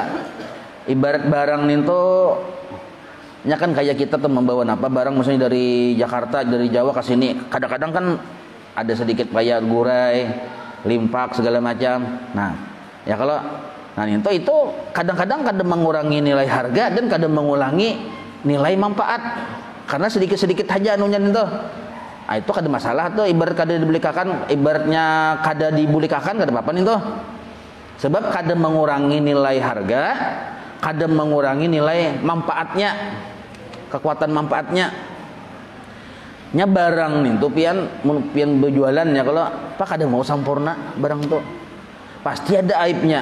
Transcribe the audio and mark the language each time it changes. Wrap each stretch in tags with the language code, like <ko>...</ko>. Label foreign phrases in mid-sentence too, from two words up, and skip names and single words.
<id>Ibarat barang itu nya kan kayak kita tuh membawa barang misalnya dari Jakarta, dari Jawa ke sini, kadang-kadang kan ada sedikit kayak gurai, limpak segala macam. Nah, ya kalau itu kadang-kadang mengurangi nilai harga dan kadang mengurangi nilai manfaat karena sedikit-sedikit aja anunya itu.</id> <bjn>Nah, itu kada masalah tuh, ibarat kada dibelikan, ibaratnya kada dibulikakan kada apa-apa itu. Sebab kada mengurangi nilai harga, kada mengurangi nilai manfaatnya, kekuatan manfaatnya. Nya barang nih tuh pian berjualan ya, kalau kada mau sempurna barang tuh pasti ada aibnya.</bjn>